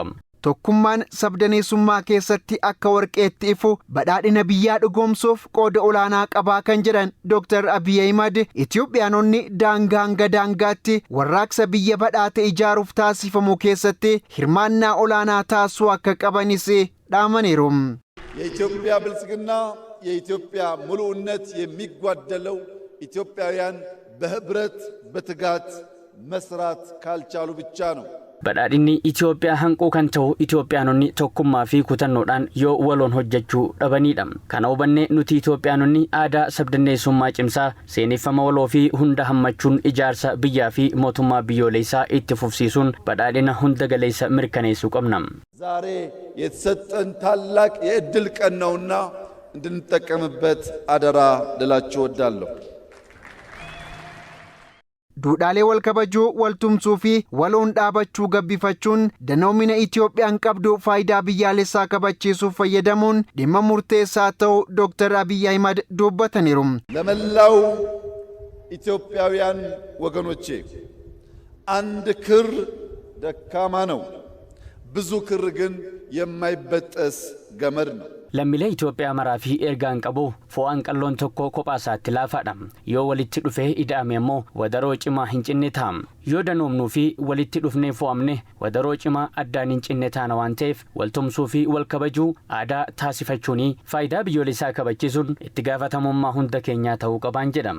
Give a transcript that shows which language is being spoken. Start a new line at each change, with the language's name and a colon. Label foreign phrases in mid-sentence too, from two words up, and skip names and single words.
Oromo: Tokkummaan sabdaneessummaa keessatti akka warqeetti ifu badhaadhina biyyaa dhugoomsuuf qooda olaanaa qabaa kan jedhan Dr. Abiy Ahimad Itoophiyaanonni daangaa hanga daangaatti warraaqsa biyya badhaate ijaaruuf taasifamu keessatti hirmaannaa olaanaa taasisuu akka qabanis dhaamaniiru.
Amharic: የኢትዮጵያ ብልጽግና የኢትዮጵያ ሙሉነት የሚጓደለው ኢትዮጵያውያን በህብረት በትጋት መስራት ካልቻሉ ብቻ ነው።
Oromo: badhaadhinni Itoophiyaa hanquu kan ta'u Itoophiyaanonni tokkummaa fi kutannoodhaan yoo waloon hojjechuu dhabaniidha. Kana hubanne nuti Itoophiyaanonni aadaa sabdanneessummaa cimsaa seeneffama waloo fi hunda hammachuun ijaarsa biyyaa fi mootummaa biyyoolessaa itti fufsiisuun badhaadhina hunda galeessa mirkaneessuu qabna.
Amharic: ዛሬ የተሰጠን ታላቅ የእድል ቀን ነውና እንድንጠቀምበት አደራ ልላችሁ እወዳለሁ።
Oromo: Duudhaalee wal kabajuu, wal tumsuu fi waloon dhaabachuu gabbifachuun danoomina Itoophiyaan qabdu faayidaa biyyaalessaa kabachiisuuf fayyadamuun dhimma murteessaa ta'uu Dr. Abiy Ahimad dubbataniiru.
Amharic: ለመላው ኢትዮጵያውያን ወገኖቼ አንድ ክር ደካማ ነው፣ ብዙ ክር ግን የማይበጠስ ገመድ ነው።
Oromo: Lammiilee Itoophiyaa maraa fi ergaan qabu fo'aan qalloon tokko kophaatti laafaadha. Yoo walitti dhufee ida'ame immoo wadaroo cimaa hin cinne ta'a. Yoo danoomnuu fi walitti dhufnee fo'amne wadaroo cimaa addaan hin cinne taana waan ta'eef waltumsuu fi wal kabajuu aadaa taasifachuun faayidaa biyyoolessaa kabachiisuun itti gaafatamummaa hunda keenyaa ta'uu qabaan jedhama.